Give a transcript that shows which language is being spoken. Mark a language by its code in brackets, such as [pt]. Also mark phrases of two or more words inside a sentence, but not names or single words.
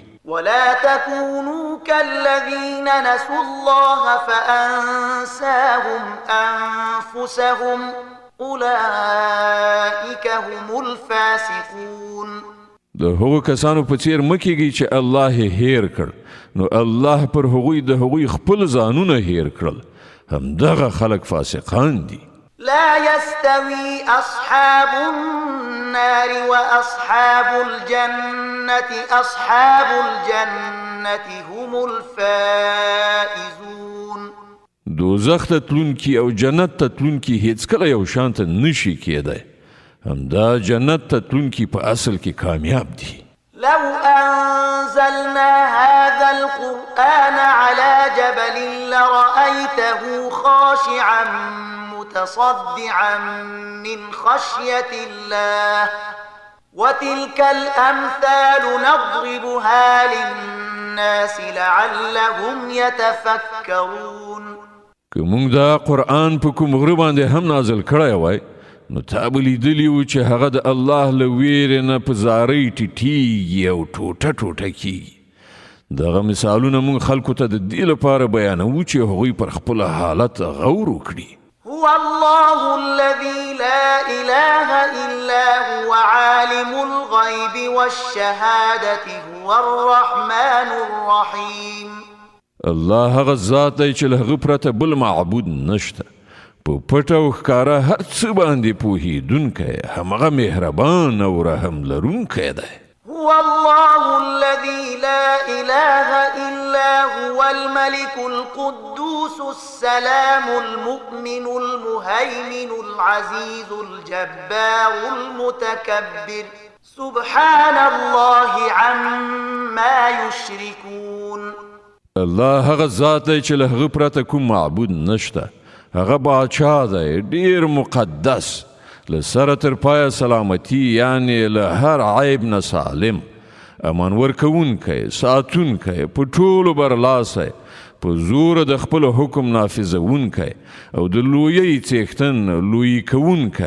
[ar] ولا تكونوا كالذين نسوا الله فأنساهم أنفسهم أولئك هم الفاسقون. [ps] د هغو کسانو په څیر مه کیږئ چې الله یې هیر کړ نو الله پر هغوی د هغوی خپل ځانونه هیر کړل همدغه خلک فاسقان دي. [ar] لا يستوي أصحاب النار وأصحاب الجنة أصحاب الجنة هم الفائزون. [ps] دوزخ ته تلونکي او جنت ته تلونکي هیڅکله یو شان ته نشي کېدی. همدا جنت ته تلونکي په اصل کې کامیاب دي. [ar] لو أنزلنا هذا القرآن على جبل لرأيته خاشعا متصدعا من خشية الله وتلك الأمثال نضربها للناس لعلهم يتفكرون. [ps] که موږ دا قرآن په کوم غره باندې هم نازل کړی وای نو تا به لیدلي وو چې هغه د الله له ویرې نه په زارۍ ټیټیږي او ټوټه ټوټه کیږي. دغه مثالونه موږ خلکو ته د دې لپاره بیانوو چې هغوی پر خپل حالت غور وکړي. [ar] هو الله الذي لا إله إلا هو عالم الغيب والشهادة هو الرحمن الرحيم. [ps] الله هغه ذات دی چې له هغه پرته بل معبود نشته. په پټه او ښکاره هر څه باندې پوهېدونکی همغه مهربان او رحم لرونکی دی. [ar] هو الله الذي لا إله إلا هو الملك القدوس السلام المؤمن المهيمن العزيز الجبار المتكبر سبحان الله عما يشركون. [ps] الله هغه ذات دی چې له هغه پرته کوم معبود نشته. هغه باچا دی ډیر مقدس، له سره تر پایه سلامتی، یعنی له هر عیب نه سالم، امان ورکوونکی، ساتونکی، په ټولو برلاسی، په زور د خپل حکم نافذوونکی او د لویۍ څښتن لویي کوونکی.